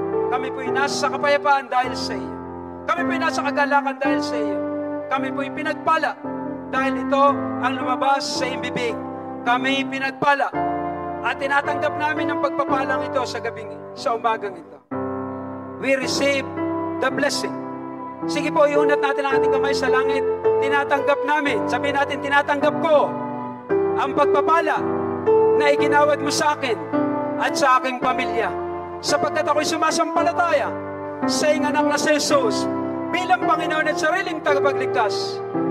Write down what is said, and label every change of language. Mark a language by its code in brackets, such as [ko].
[tl] Kami po'y nasa kapayapaan dahil sa iyo. Kami po'y nasa kagalakan dahil sa iyo. Kami po'y pinagpala dahil ito ang lumabas sa imbibig. Kami pinagpala at tinatanggap namin ang pagpapalang ito sa umagang ito. [en] We receive the blessing. [tl] Sige po, iunat natin ang ating kamay sa langit. Tinatanggap namin. Sabihin natin, tinatanggap ko ang pagpapala na iginawad mo sa akin at sa aking pamilya. Sapagkat ako'y sumasampalataya sa iyong anak na si Jesus bilang Panginoon at sariling tagapagligtas.